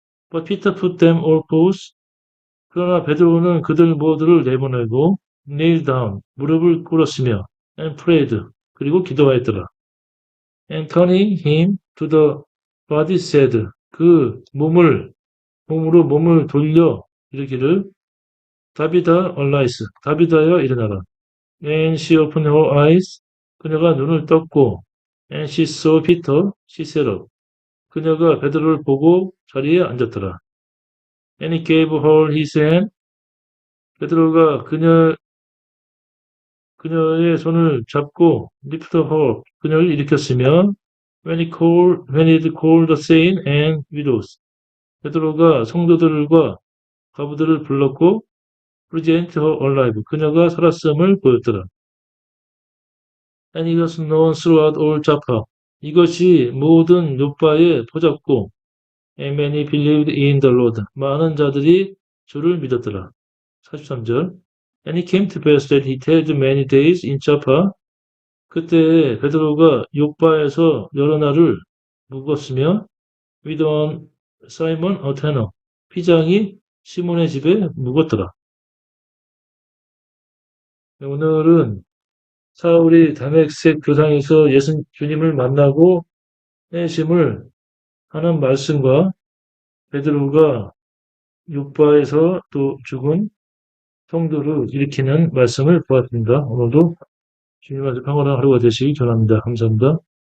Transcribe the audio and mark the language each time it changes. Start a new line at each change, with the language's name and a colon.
English: But Peter put them all forth.
Korean: 그러나 베드로는 그들 모두를 내보내고
English: kneel down,
Korean: 무릎을 꿇었으며
English: and prayed,
Korean: 그리고 기도하였더라.
English: And turning him to the body said,
Korean: 몸으로 몸을 돌려 이르기를
English: 다비다 arise,
Korean: 다비다여 일어나라.
English: And she opened her eyes,
Korean: 그녀가 눈을 떴고
English: and she saw Peter, she sat up.
Korean: 그녀가 베드로를 보고 자리에 앉았더라.
English: And he gave her his hand.
Korean: 베드로가 그녀의 손을 잡고
English: lift her,
Korean: 그녀를 일으켰으며
English: when he called the saints and widows.
Korean: 베드로가 성도들과 과부들을 불렀고
English: present her alive.
Korean: 그녀가 살았음을 보였더라.
English: And it was known throughout all Joppa.
Korean: 이것이 모든 요바에 퍼졌고
English: and many believed in the Lord.
Korean: 많은 자들이 주를 믿었더라. 43절.
English: And it came to pass that he tarried many days in Joppa.
Korean: 그때 베드로가 요바에서 여러 날을 묵었으며
English: with Simon a tanner,
Korean: 피장이 시몬의 집에 묵었더라. 오늘은 사울이 다메섹 교상에서 주님을 만나고 회심을 하는 말씀과 베드로가 요바에서 또 죽은 성도를 일으키는 말씀을 보았습니다. 오늘도 주님 아주 평안한 하루가 되시기 전합니다. 감사합니다.